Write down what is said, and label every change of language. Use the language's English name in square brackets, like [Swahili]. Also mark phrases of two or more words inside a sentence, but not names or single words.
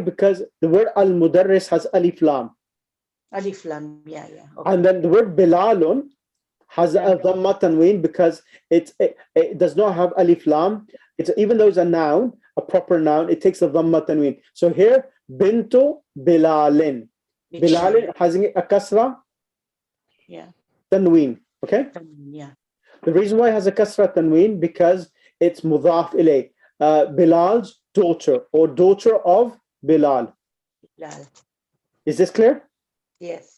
[English] Because the word al-mudarris has [Arabic] ألف لام. ألف لام, [English] yeah. Okay. And then the word bilalun has a [Arabic] ضمة تنوين [English] because it does not have [Arabic] ألف لام. [English] It's, even though it's a noun, a proper noun, it takes a [Arabic] ضمة تنوين. [English] So here, bintu bilalin. Bilalin has a kasra yeah, tanween. Okay? yeah. The reason why it has a [Arabic] كسرة تنوين, [English] because it's [Arabic] مضاف إليه. [English] Bilal's daughter, or daughter of Bilal. Bilal. Is this clear? Yes.